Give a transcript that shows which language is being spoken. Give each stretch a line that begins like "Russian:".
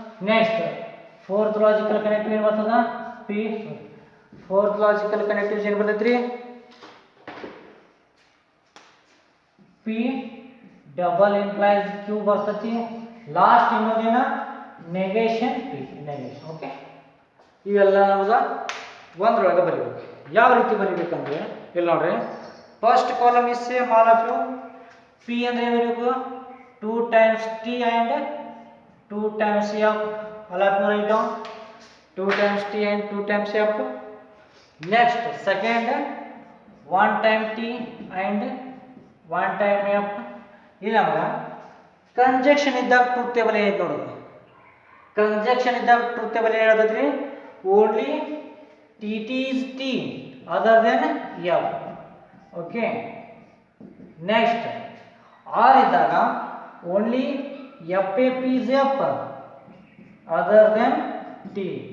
Kannada: Next fourth logical connective ಏನು ಬರ್ತದ, P fourth logical ಕನೆಕ್ಟಿವ್ಸ್ ಏನು ಬರ್ತೈತಿ ರೀ, ಪಿ ಡಬಲ್ ಇಂಪ್ಲೈಸ್ ಕ್ಯೂ ಬರ್ತೈತಿ.
English: last
Kannada: ಇನ್ನೊಂದೇನ
English: Negation p, negation.
Kannada: Okay, ಇವೆಲ್ಲ ನಮ್ಗೆ ಒಂದ್ರೊಳಗೆ ಬರೀಬೇಕು. ಯಾವ ರೀತಿ ಬರೀಬೇಕಂದ್ರೆ ಇಲ್ಲಿ ನೋಡ್ರಿ,
English: First column is same all of you. P
Kannada: ಅಂದ್ರೆ ಏನು ಬರೀಬೇಕು,
English: 2 times t and 2 times f. All of you write down 2 times t and 2 times f. Next second 1 time t and 1 time f.
Kannada: ಇಲ್ಲ ಕಂಜಕ್ಷನ್ ಇದ್ದಾಗ truth table ಏನೈತೆ ನೋಡೋದು, conjunction ಇದ್ದಾಗ truth table ಏನು ಹೇಳ್ತದ್ರಿ,
English: Only T T is T other than F. Okay, next or
Kannada: ಇದ್ದಾಗ
English: Only F a p is F other than T.